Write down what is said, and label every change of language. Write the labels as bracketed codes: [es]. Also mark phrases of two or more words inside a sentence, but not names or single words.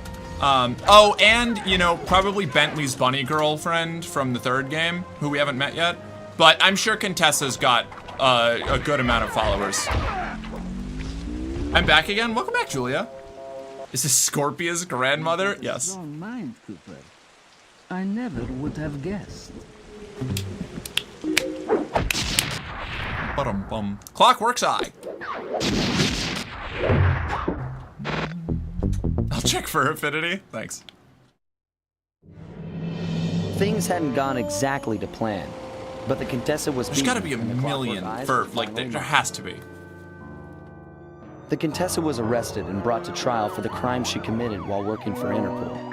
[en] Oh, and, you know, probably Bentley's bunny girlfriend from the third game, who we haven't met yet. But I'm sure Contessa's got a good amount of followers. I'm back again. Welcome back, Julia. Is this Scorpia's grandmother? Yes. Strong mind, Cooper. I never would have guessed. Ba-dum-bum. Clockwork's eye. I'll check for affinity. Thanks. Things hadn't gone exactly to plan, but the Contessa was There's gotta be a million for, like, there has to be. The Contessa was arrested and brought to trial for the crime she committed while working for Interpol.